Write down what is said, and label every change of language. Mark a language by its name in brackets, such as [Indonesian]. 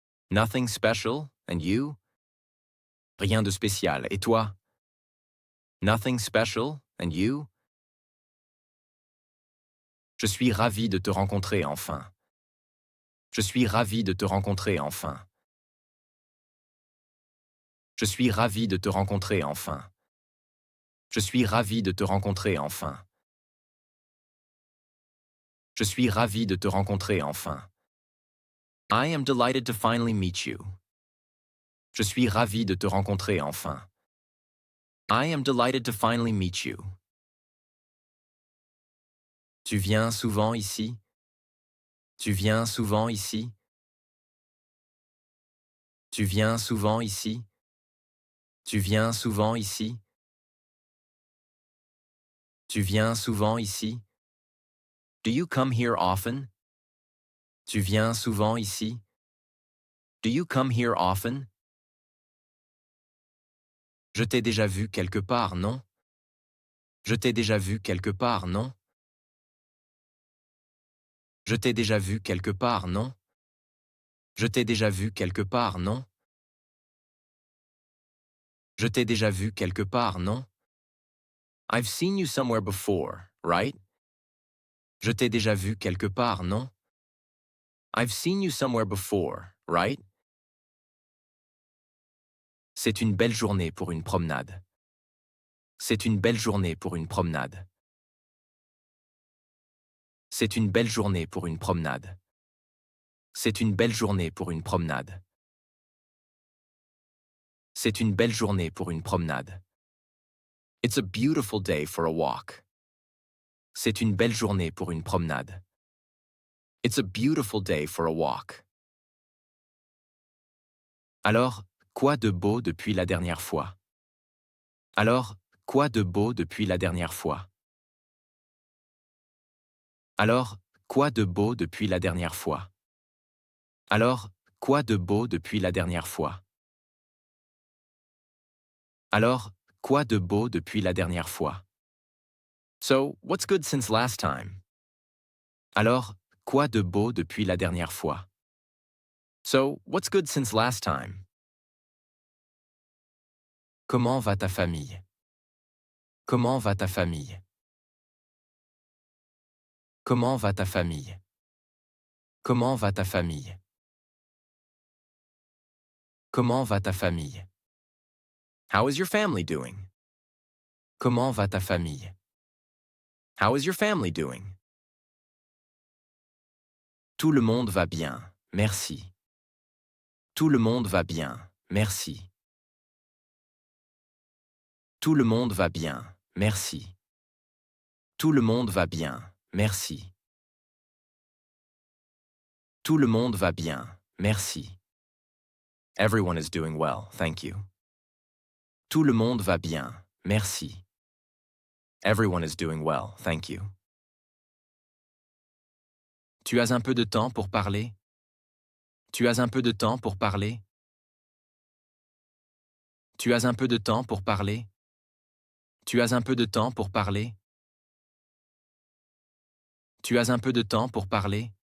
[English] Nothing special, and you? [French] Rien de spécial, et toi? [English] Nothing special, and you? [French] Je suis ravi de te rencontrer enfin. Je suis ravi de te rencontrer enfin. Je suis ravi de te rencontrer enfin. Je suis ravi de te rencontrer enfin. Je suis ravi de te rencontrer enfin. [English] I am delighted to finally meet you. [French] Je suis ravi de te rencontrer enfin. [English] I am delighted to finally meet you. [French] Tu viens souvent ici? Tu viens souvent ici? Tu viens souvent ici? Tu viens souvent ici? Tu viens souvent ici? [English] Do you come here often? [French] Tu viens souvent ici? [English] Do you come here often? [French] Je t'ai déjà vu quelque part, non? Je t'ai déjà vu quelque part, non? Je t'ai déjà vu quelque part, non? Je t'ai déjà vu quelque part, non? Je t'ai déjà vu quelque part, non? [English] I've seen you somewhere before, right? [French] Je t'ai déjà vu quelque part, non? [English] I've seen you somewhere before, right? [French] C'est une belle journée pour une promenade. C'est une belle journée pour une promenade. C'est une belle journée pour une promenade. C'est une belle journée pour une promenade. C'est une belle journée pour une promenade. [English] It's a beautiful day for a walk. [French] C'est une belle journée pour une promenade. [English] It's a beautiful day for a walk. [French] Alors, quoi de beau depuis la dernière fois? Alors, quoi de beau depuis la dernière fois? Alors, quoi de beau depuis la dernière fois? Alors, quoi de beau depuis la dernière fois? Alors, quoi de beau depuis la dernière fois? [English] So, what's good since last time? [French] Alors, quoi de beau depuis la dernière fois? [English] So, what's good since last time? [French] Comment va ta famille? Comment va ta famille? Comment va ta famille? Comment va ta famille? Comment va ta famille? [English] How is your family doing? [French] Comment va ta famille? [English] How is your family doing? [French] Tout le monde va bien, merci. Tout le monde va bien, merci. Tout le monde va bien, merci. Tout le monde va bien, merci. Tout le monde va bien, merci. [English] Everyone is doing well, thank you. [French] Tout le monde va bien, merci. [English] Everyone is doing well, thank you. [French] Tu as un peu de temps pour parler? Tu as un peu de temps pour parler? Tu as un peu de temps pour parler? Tu as un peu de temps pour parler? Tu as un peu de temps pour parler?